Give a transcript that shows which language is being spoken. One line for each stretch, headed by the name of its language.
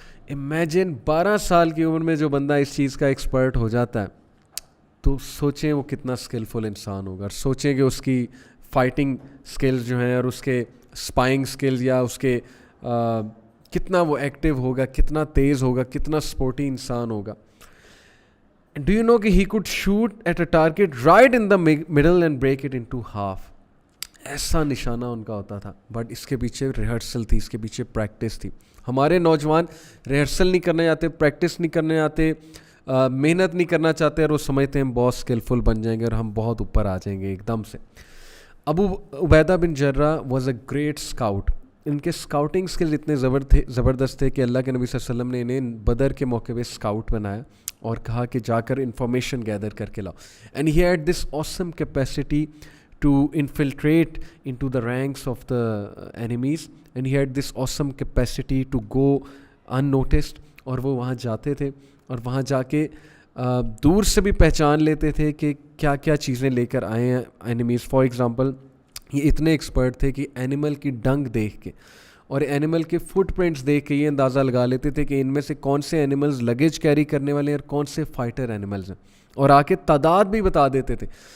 Urdu: Imagine 12 سال کی عمر میں جو بندہ اس چیز کا ایکسپرٹ ہو جاتا ہے تو سوچیں وہ کتنا اسکلفل انسان ہوگا. اور سوچیں کہ اس کی فائٹنگ سکلز جو ہیں اور اس کے اسپائنگ سکلز یا اس کے کتنا وہ ایکٹیو ہوگا, کتنا تیز ہوگا, کتنا سپورٹی انسان ہوگا.
English: Do you know کہ he could shoot at a target right in the middle and break it into half.
Urdu: ایسا نشانہ ان کا ہوتا تھا. بٹ اس کے پیچھے ریہرسل تھی, اس کے پیچھے پریکٹس تھی. ہمارے نوجوان ریہرسل نہیں کرنے جاتے, پریکٹس نہیں کرنے جاتے, محنت نہیں کرنا چاہتے, اور وہ سمجھتے ہیں ہم بہت اسکلفل بن جائیں گے اور ہم بہت اوپر آ جائیں گے ایک دم سے. ابو عبیدہ بن جرہ
English: Was a great scout.
Urdu: ان کے اسکاؤٹنگ اسکل اتنے زبردست تھے کہ اللہ کے نبی صلی اللہ علیہ وسلم نے انہیں بدر کے موقع پہ اسکاؤٹ بنایا اور کہا کہ جا کر انفارمیشن گیدر کر کے لاؤ.
English: And he had this awesome capacity to infiltrate into the ranks of the enemies, and he had this awesome capacity to go unnoticed.
Urdu: اور وہ وہاں جاتے تھے اور وہاں جا کے دور سے بھی پہچان لیتے تھے کہ کیا کیا چیزیں لے کر آئے ہیں اینیمیز.
English: for example
Urdu: یہ اتنے ایکسپرٹ تھے کہ اینیمل کی ڈنگ دیکھ کے اور اینیمل کے فٹ پرنٹس دیکھ کے یہ اندازہ لگا لیتے تھے کہ ان میں سے کون سے اینیملز لگیج کیری کرنے والے ہیں اور کون سے فائٹر اینیملز ہیں, اور آ کے تعداد بھی بتا دیتے تھے.